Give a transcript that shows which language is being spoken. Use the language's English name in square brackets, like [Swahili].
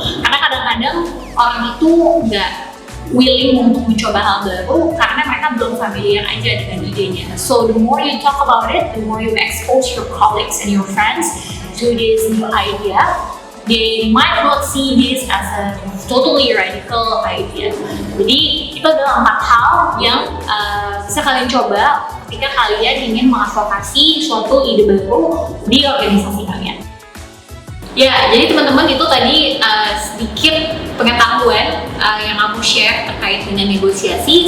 [Indonesian] Karena kadang-kadang orang itu nggak willing untuk mencoba hal baru karena mereka belum familiar aja dengan idenya. [English] So the more you talk about it, the more you expose your colleagues and your friends to this new idea, they might not see this as a totally radical idea. [Indonesian] Jadi itu adalah 4 hal yang bisa kalian coba ketika kalian ingin mengadvokasi suatu ide baru di organisasi kalian. Ya, jadi teman-teman itu tadi sedikit pengetahuan yang aku share terkait dengan negosiasi.